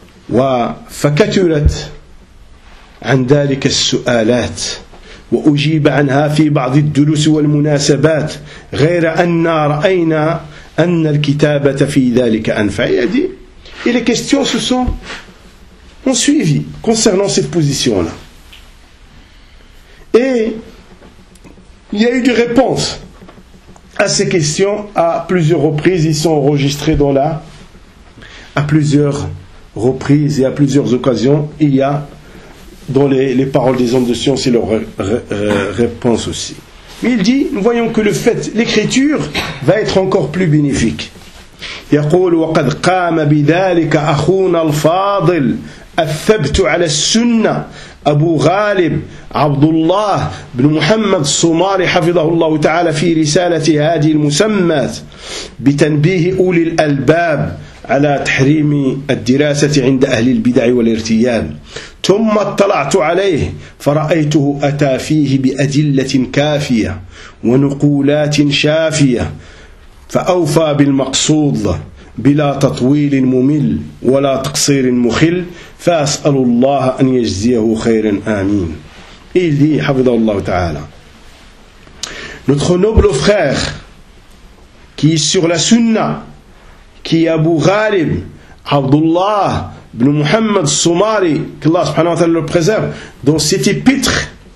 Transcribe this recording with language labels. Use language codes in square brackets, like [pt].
[ar] وفكثرت عن ذلك السؤالات وأجيب عنها في بعض الدروس والمناسبات غير أن رأينا أن الكتابة في ذلك أنفع. [fr] Et les questions se sont suivies concernant cette position-là. Et il y a eu des réponses à ces questions à plusieurs reprises. Ils sont enregistrés dans là à plusieurs reprises et à plusieurs occasions. Il y a dans les paroles des hommes de science et leurs réponses aussi. Mais il dit, nous voyons que le fait, l'écriture va être encore plus bénéfique. [ar] يقول وقد قام بذلك أخونا الفاضل الثبت على السنة أبو غالب عبد الله بن محمد الصومالي حفظه الله تعالى في رسالة هذه المسمى بتنبيه أولي الألباب على تحريم الدراسة عند أهل البدع والارتيان. ثم اطلعت عليه فرأيته أتى فيه بأدلة كافية ونقولات شافية فأوفى بالمقصود بلا تطويل ممل ولا تقصير مخل فأسأل الله أن يجزيه خيرا آمين. [fr] Il dit, [ar] حفظه الله تعالى, [fr] notre noble frère qui est sur la sunna, qui est Abu Ghalib, Abdullah ibn Muhammad Somari, qu'Allah subhanahu wa ta'ala le préserve, dans cet épître